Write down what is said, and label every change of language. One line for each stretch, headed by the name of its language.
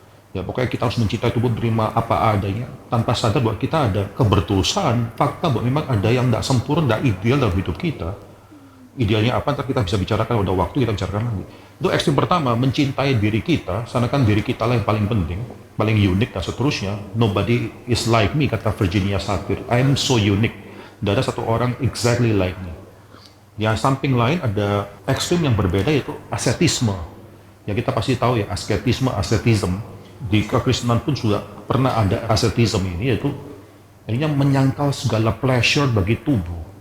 Indonesian: Ya, pokoknya kita harus mencintai tubuh, terima apa adanya, tanpa sadar bahwa kita ada keberdosan, fakta bahwa memang ada yang tidak sempurna, tidak ideal dalam hidup kita. Idealnya apa, ntar kita bisa bicarakan, udah waktu kita bicarakan lagi. Itu ekstrim pertama, mencintai diri kita, seakan diri kita lah yang paling penting, paling unik dan seterusnya.
English: Nobody is like me,
Indonesian: kata
English: Virginia Satir. I am so unique.
Indonesian: Tidak ada satu orang
English: exactly like me.
Indonesian: Yang samping lain ada ekstrim yang berbeda, yaitu ascetisme. Ya kita pasti tahu ya, ascetism. Di kekristenan pun sudah pernah ada ascetism ini, yaitu akhirnya menyangkal segala pleasure bagi tubuh.